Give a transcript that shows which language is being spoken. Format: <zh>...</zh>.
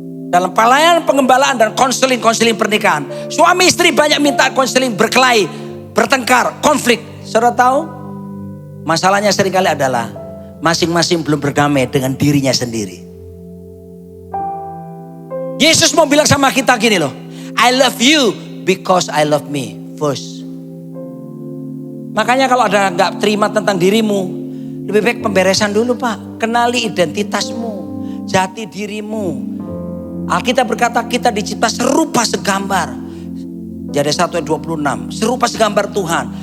<id>Dalam pelayanan pengembalaan dan konseling pernikahan. Suami istri banyak minta konseling, berkelahi, bertengkar, konflik. Saudara tahu? Masalahnya seringkali adalah masing-masing belum berdamai dengan dirinya sendiri. Yesus mau bilang sama kita gini loh.</id> <en>I love you because I love me first.</en> <id>Makanya kalau ada gak terima tentang dirimu, lebih baik pemberesan dulu Pak. Kenali identitasmu, jati dirimu. Alkitab berkata kita dicipta serupa segambar. Jadi 1:26, serupa segambar Tuhan.</id>